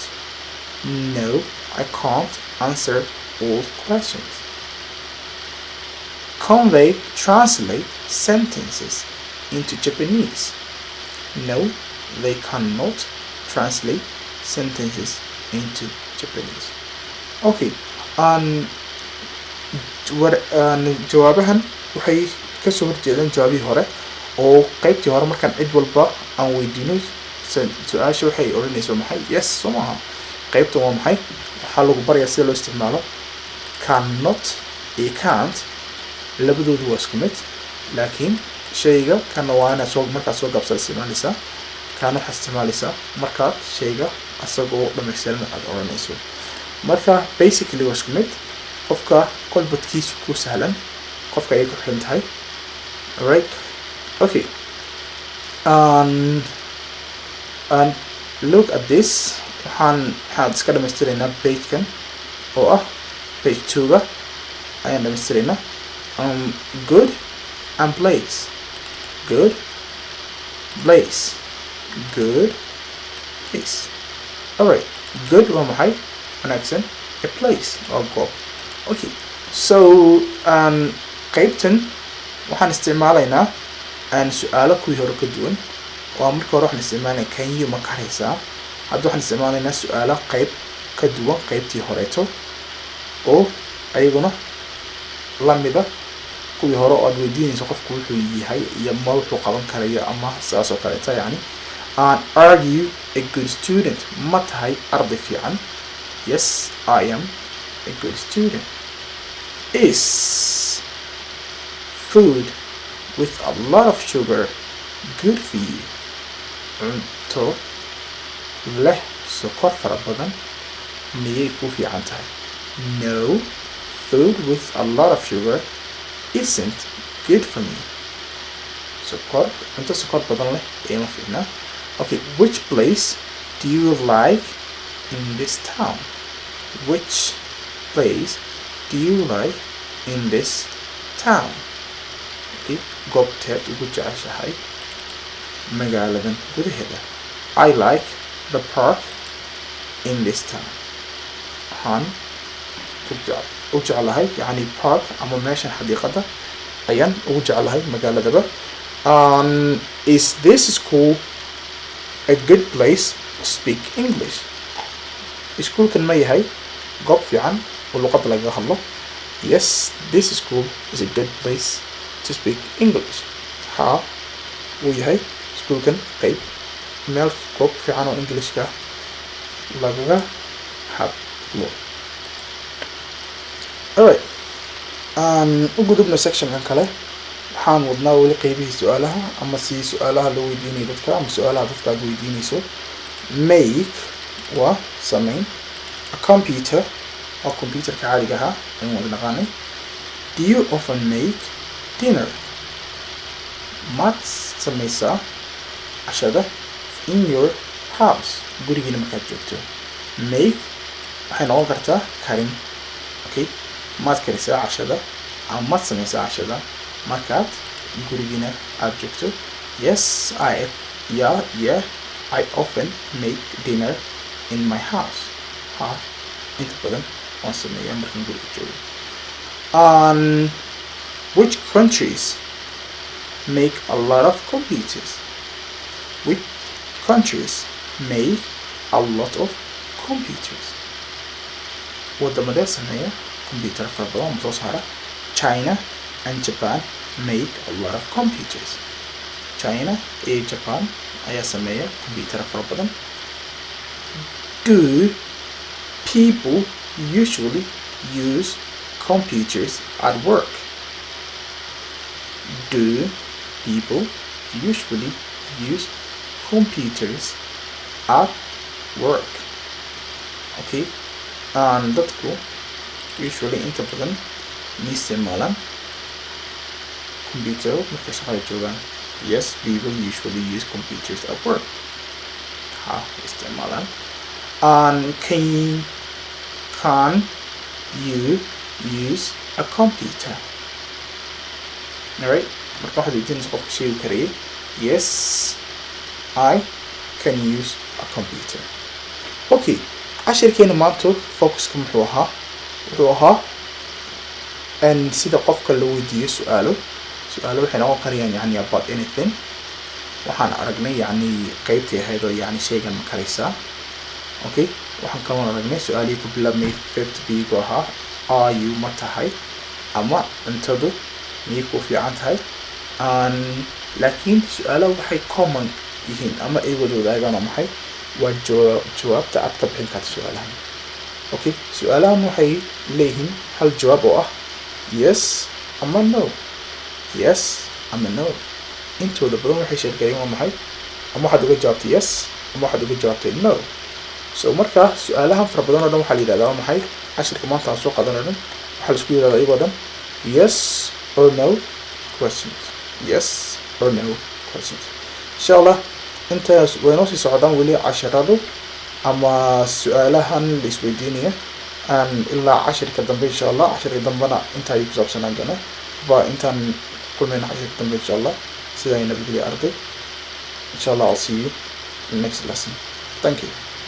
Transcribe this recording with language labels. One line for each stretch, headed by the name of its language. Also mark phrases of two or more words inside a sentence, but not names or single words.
English: No, I can't answer all questions. Can they translate sentences into Japanese? No, they cannot translate sentences into Japanese.
Somali: Okay, jawaabahan waxay ka soo horjeedaan jawaabihii hore oo qaybtii hore markaan cid walba aan weydiino su-aasha waxay odhanaysaa maxay, yes soo maaha. qaybtan waa maxay, waxaa lagu barayaa sida loo isticmaalo cannot iyo can't, labadoodu waa isku mid, laakiin shayga kana waa inaad soo markaad soo gaabsada isticmaalaysaa, kana waxaad isticmaalaysaa markaad shayga asagoo dhamaystiran aad odhanayso. marka basically waa isku mid, qofka kolbadkiisu ku sahlan qofka ay ku xiran tahay.
English: Alright, okay, and look at this.
Somali: waxaan iska dhamaystiraynaa pagekan oo ah page 2ga ayaan dhamaystiraynaa.
English: Good and place. Good place. Good place. Alright, good
Somali: waa maxay, wanaagsan,
English: a place
Somali: waa goob. Okay, so qaybtan waxaan isticmaalaynaa su-aalo kuwii hore ka duwan. waa marka hore waxaan isticmaalaynaa
English: can you
Somali: ma karaysaa. hadda waxaan isticmaalaynaa su-aalo qayb ka duwan qaybtii horeeto oo ayaguna lamida kuwii hore oo aad weydiinayso qofku wuxuu yahay iyo ma wuxuu qaban karayo ama saas oo kaleeta yani.
English: Are you a good student?
Somali: ma tahay arday fiican?
English: Yes, I am a good student. Is food with a lot of sugar good for you?
Somali: cunto leh sokor fara badan miyay ku fiican tahay?
English: No, food with a lot of sugar isn't good for me.
Somali: cunto sokor badan leh ima fiicna.
English: Okay, which place do you like in this town? Which place do you like in this town?
Somali: Okay, goobteed ugu jeceshahay magaaladan gudaheeda?
English: I like the park in this town.
Somali: waxaan u jeclahay yani park ama meeshan xadiiqada ayaan ugu jeclahay magaaladaba.
English: Is this school a good place to speak English?
Somali: iskuulkan ma yahay goob fiican oo luqadda lagaga hadlo?
English: Yes, this school is a good place to speak English.
Somali: haa wuu yahay iskuulkan meel goob fiican oo Englishka lagaga hadlo. Alright, u gudubno sectionkan kale. waxaan wadnaa weli qaybihii su-aalaha ama si su-aalaha loo weydiinayo dadka ama su-aalaha dadka aad weydiinayso. Make waa samayn. A computer waa computerka caadiga ahaa ayaan wada naqaanay.
English: Do you often make dinner?
Somali: maad samaysaa cashada
English: in your house
Somali: gurigiina markaad joogto? Make waxay noqon kartaa karin. Okay, maad karisaa cashada ama maad samaysaa cashada markaad gurigiina aad joogto?
English: Yes, yeah, I often make dinner in my house.
Somali: haa inta badan waan sameeyaa markaan guriga joogo.
English: Which countries make a lot of computers? Which countries make a lot of computers?
Somali: waddamadee sameeya computer fara badan oo soo saara?
English: China and Japan make a lot of computers.
Somali: China iyo Japan ayaa sameeya computer fara badan.
English: Do people usually use computers at work? Do people usually use computers at work?
Somali: Okay, dadku usually inta badan ma isticmaalaan computer markay shaqada joogaan?
English: Yes, people usually use computers at work.
Somali: haa isticmaalaan.
English: Can you use a computer? Alright,
Somali: marka waxaad weydiinaysa qofka sheegi karaya.
English: Yes, I can use a computer.
Somali: Okay, cashirkeena maanta focuska muxuu ahaa? wuxuu ahaa sida qofka loo weydiiyo su-aalo waxay noqon karayaan yani
English: about anything.
Somali: waxaan aragnay yani qaybtii ahayd oo yani shaygan ma karaysaa. Okay, waxaan kaloo aragnay su-aalihii ku bilaabmay
English: verb to be
Somali: gu ahaa
English: are you
Somali: ma tahay ama cuntadu miyay ku fiican tahay. laakiin su-aalaha waxay common yihiin ama ay wada wadaagaan oo maxay waa jawaabta aad ka bixin karto su-aalahan. Okay, su-aalahan waxay leeyihiin hal jawaab oo ah yes ama no. Yes ama no. intooda badan waxay sheegayaan waa maxay ama waxaad uga jawaabtay yes ama waxaad uga jawaabtay no. So marka su-aalahan fara badan oo dhan waxaa la yidhahdaa waa maxay cashirka maanta aan soo qaadanay dhan waxaa la isku yidhahdaa iyagoo dhan
English: yes or no questions.
Somali: Yes or no questions.
Arabic: insha allah
Somali: intaas way noo sii socdaan weli casharadu ama su-aalahan la isweydiinaya ilaa cashirka dambe
Arabic: insha allah.
Somali: cashirka dambena inta ayuu ku saabsanaan doonaa ba intaan kulmayna cashirka dambe
Arabic: insha allah.
Somali: sidaa nabadgelyo arday.
Arabic: insha allah
English: I'll see you in the next lesson. Thank you.